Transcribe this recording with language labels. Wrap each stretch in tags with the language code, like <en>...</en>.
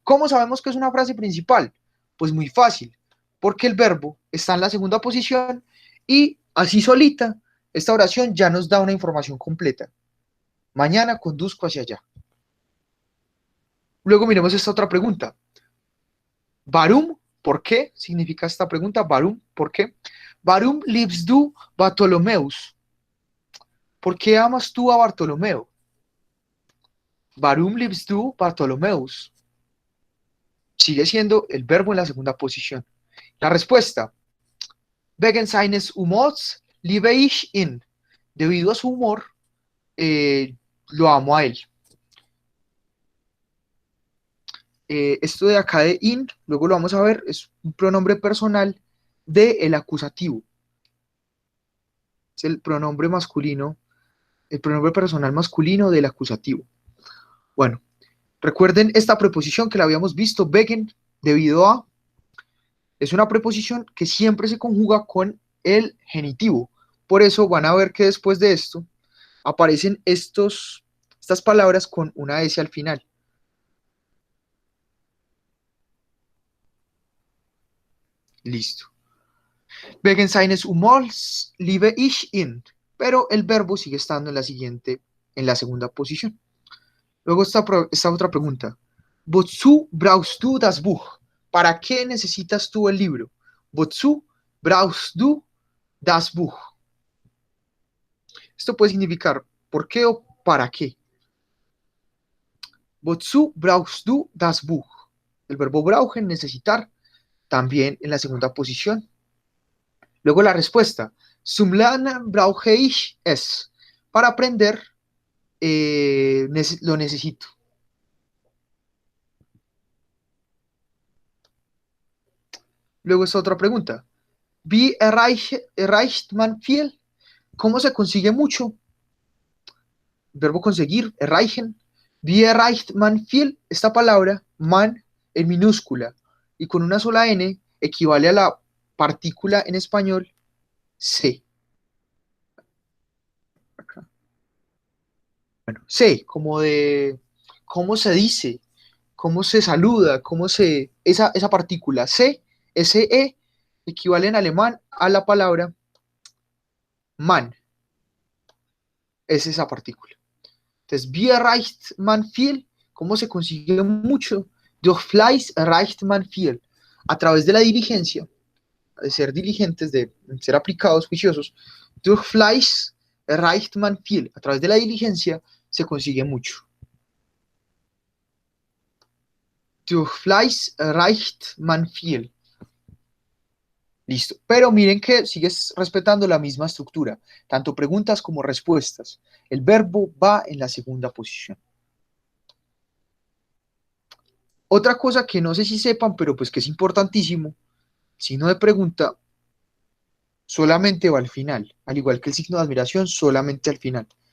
<es>¿Cómo sabemos que es una frase principal? Pues muy fácil, porque el verbo está en la segunda posición y así solita, esta oración ya nos da una información completa. Mañana conduzco hacia allá. Luego miremos esta otra pregunta.</es> <de>Warum,</de> <es>¿por qué? Significa esta pregunta. Warum, ¿por qué?</es> <de>Warum liebst du Bartholomäus?</de> <es>¿Por qué amas tú a Bartolomeo?</es> <de>Warum liebst du Bartholomäus?</de> <es>Sigue siendo el verbo en la segunda posición. La respuesta.</es> <de>Wegen seines Humors liebe ich ihn.</de> <es>Debido a su humor, lo amo a él. Esto de acá de in, luego lo vamos a ver, es un pronombre personal del acusativo. Es el pronombre masculino, el pronombre personal masculino del acusativo. Bueno, recuerden esta preposición que la habíamos visto, wegen, debido a, es una preposición que siempre se conjuga con el genitivo. Por eso van a ver que después de esto aparecen estas palabras con una S al final. Listo.</es> <de>Wegen seines Humors liebe ich ihn.</de> <es>Pero el verbo sigue estando en la segunda posición. Luego esta otra pregunta.</es> <de>Wozu brauchst du das Buch?</de> <es>¿Para qué necesitas tú el libro?</es> <de>Wozu brauchst du das Buch?</de> <es>Esto puede significar ¿por qué o para qué?</es> <de>Wozu brauchst du das Buch?</de> <es>El verbo brauchen, necesitar, también en la segunda posición. Luego la respuesta.</es> <de>Zum Lernen brauche ich es.</de> <es>Para aprender lo necesito. Luego esta otra pregunta.</es> <de>Wie erreicht man viel?</de> <es>¿Cómo se consigue mucho? Verbo conseguir, erreichen.</es> <de>Wie erreicht man viel?</de> <es>Esta palabra, man, en minúscula y con una sola N, equivale a la partícula en español se. Acá. Bueno, se, como de cómo se dice, cómo se saluda, esa partícula se, se, equivale en alemán a la palabra man. Es esa partícula. Entonces,</es> <de>wie erreicht man viel?</de> <es>¿Cómo se consigue mucho?</es> <de>Durch Fleiß erreicht man viel.</de> <es>A través de la diligencia, de ser diligentes, de ser aplicados, juiciosos.</es> <de>Durch Fleiß erreicht man viel.</de> <es>A través de la diligencia se consigue mucho.</es> <de>Durch Fleiß erreicht man viel.</de> <es>Listo. Pero miren que sigues respetando la misma estructura, tanto preguntas como respuestas. El verbo va en la segunda posición. Otra cosa que no sé si sepan, pero pues que es importantísimo, el signo de pregunta solamente va al final, al igual que el signo de admiración, solamente al final.</es>